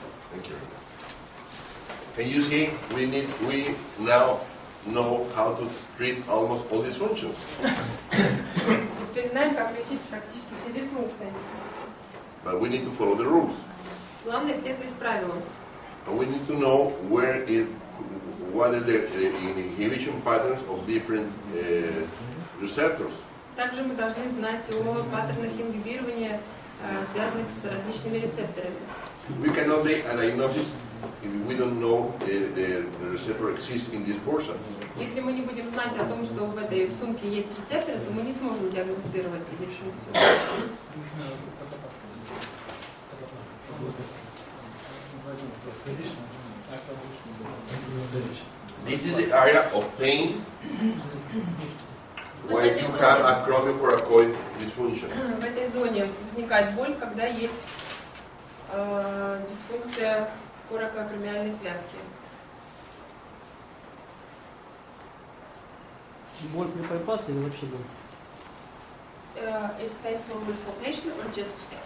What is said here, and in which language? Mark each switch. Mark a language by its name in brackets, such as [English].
[English] Thank you. Can you see? We now know how to treat almost all these functions. [Russian] Мы теперь знаем, как лечить практически все дисфункции. [English] But we need to follow the rules. [Russian] Главное следовать правилам. [English] And we need to know what are the inhibition patterns of different receptors. [Russian] Также мы должны знать о паттернах ингибирования, связанных с различными рецепторами. [English] We cannot make a diagnosis if we don't know the receptor exists in this portion. [Russian] Если мы не будем знать о том, что в этой сумке есть рецепторы, то мы не сможем диагностировать дисфункцию. [English] This is the area of pain when you have a chromicoracoid dysfunction. [Russian] В этой зоне возникает боль, когда есть дисфункция коракоакромиальной связки. Боль при пайпасе или вообще боль? [English] It's painful with palpation or just